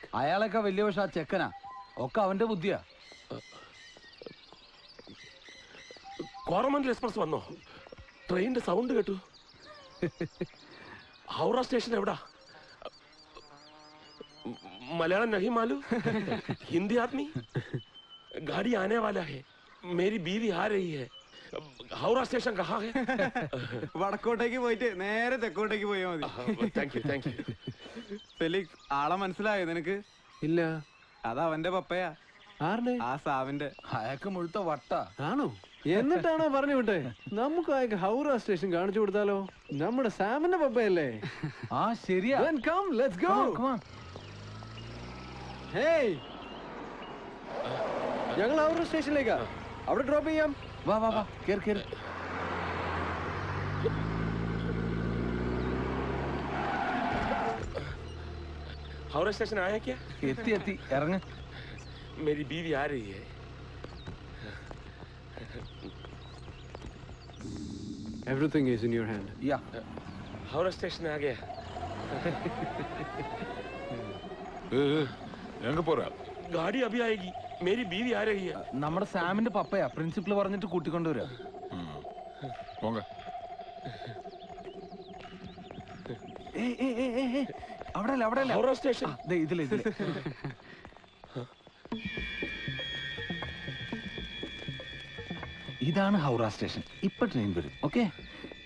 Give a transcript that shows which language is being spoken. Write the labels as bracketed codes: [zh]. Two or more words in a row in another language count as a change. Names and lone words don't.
[ml] അയാളൊക്കെ വലിയ പക്ഷെ ആ ചെക്കനാ, ഒക്കെ അവന്റെ ബുദ്ധിയാ. കോറമൻഡൽ എക്സ്പ്രസ് വന്നോ? ട്രെയിനിന്റെ സൗണ്ട് കേട്ടു. ഹൗറ സ്റ്റേഷൻ എവിടാ? [hi] मलयालम नहीं मालूम, हिंदी आदमी. गाड़ी आने वाला है, मेरी बीवी आ रही है. हावड़ा स्टेशन कहाँ है? [ml] വടക്കോട്ടേക്ക് പോയിട്ട് നേരെ തെക്കോട്ടേക്ക് പോയാൽ മതി. [en] Thank you, thank you. [ml] ഫെലിക്സ്, ആളെ മനസ്സിലായോ നിനക്ക്? ഇല്ല. അത് അവന്റെ പപ്പയാ. ആരുടെ? ആ സാവിന്റെ. അയാൾക്ക് മുഴുത്ത വട്ടാ. ആണോ? എന്നിട്ടാണോ പറഞ്ഞു വിട്ടെ? നമുക്ക് അയാൾക്ക് ഹൗറ സ്റ്റേഷൻ കാണിച്ചു കൊടുത്താലോ? നമ്മുടെ സാമിന്റെ പപ്പയല്ലേ? ആ ശരിയാ. [en] Come, let's go. Come on. [ml] Hey, ഞങ്ങൾ ഹൗറ സ്റ്റേഷനിലേക്കാ, അവിടെ ഡ്രോപ്പ് ചെയ്യാം. വാ വാ വാ, കേറ് കേറ്. [hi] हावड़ा स्टेशन आया क्या? [ml] എത്തി എത്തി, ഇറങ്ങ്. [hi] मेरी बीवी आ रही है. [en] Everything is in your hand. Yeah. [hi] हौरा स्टेशन आ गया. [ta] எங்க போறா? [hi] गाड़ी अभी आएगी. मेरी बीवी आ रही है. [ml] നമ്മുടെ സാമിന്റെ പപ്പയാ, പ്രിൻസിപ്പൽ പറഞ്ഞിട്ട് കൂട്ടിക്കൊണ്ടുവരാ. [ta] പോങ്ക. [ml] അവിടെ അല്ല, അവിടെ അല്ല. [hi] हौरा स्टेशन. [ml] ഇതില് ഇതില്. ഇതാണ് ഹൗറ സ്റ്റേഷൻ. ഇപ്പൊ ട്രെയിൻ വരും. ഓക്കെ.